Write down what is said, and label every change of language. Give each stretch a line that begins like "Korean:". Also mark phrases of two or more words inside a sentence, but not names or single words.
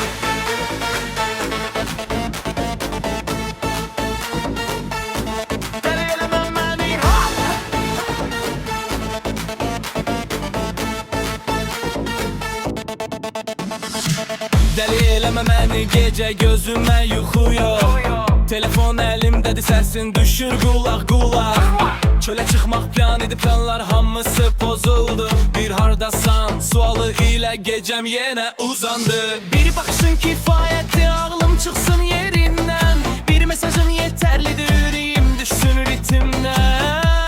Turkish: Deliremem beni. Deli eleme beni, gece gözüme yuxu yok.
Azerbaijani: Telefon elimdədir, səsin düşür qulaq qulaq. Çölə çıxmaq plan edib, planlar hamısı pozuldu. Bir hardasan sualı ilə gecəm yenə uzandı. Bir baxışın kifayətdir, ağlım çıxsın yerindən. Bir mesajın yetərlidir, ürəyim düşsün ritimdən.